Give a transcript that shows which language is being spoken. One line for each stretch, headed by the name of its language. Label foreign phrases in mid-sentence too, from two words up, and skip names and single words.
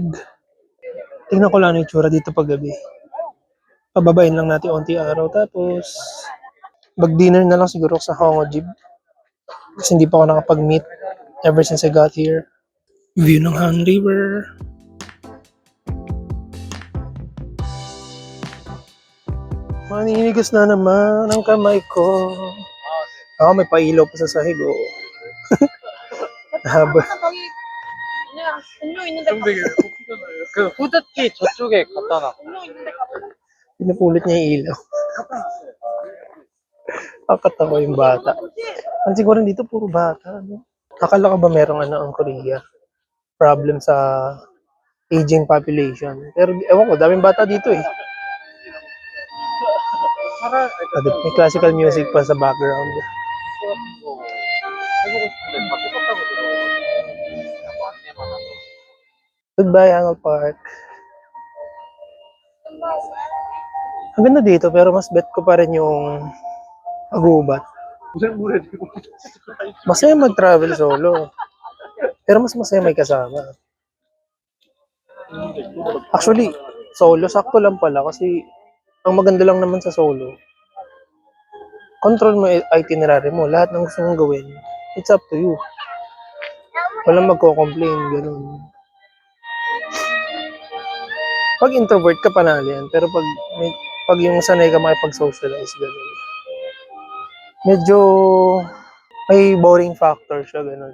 Filipino: Tingnan ko lang ang itsura dito pag gabi. Pababain lang natin onti araw. Tapos, mag-dinner na lang siguro sa Hongo Jeep. Kasi hindi pa ako nakapag-meet
English: ever since I got here.
Filipino: View ng Han River. Maninigas na naman ang kamay ko. Ako may pailaw pa sa sahig. Oh. Haba.
Korean: 음료 있는데 그 후드티 저쪽에 갖다 놔.
Filipino: Pinupulit niya yung ilaw. Kakatawa yung bata. Ang siguro dito puro bata. No? Akala ko ba merong ang Korea? Problem sa
English: aging population.
Filipino: Pero ewan ko, daming bata dito eh. May
English: classical music
Filipino: pa sa background.
Korean: 해보고 싶은데 다 똑같다고 들어가지고 안내만 하고.
Filipino: Goodbye, Hanol Park. Ang ganda dito, pero mas bet ko pa rin yung Agubat. Masaya mag-travel solo. Pero mas masaya may kasama. Actually, solo, sakto lang pala kasi ang maganda lang naman sa solo. Control mo yung itinerary mo. Lahat ng gusto mong gawin,
English: it's up to you.
Filipino: Walang magko-complain, ganun. Pag introvert ka, panalo yan. Pero pag yung sanay ka makipag-socialize, ganun. Medyo may
English: boring factor
Filipino: siya, ganun.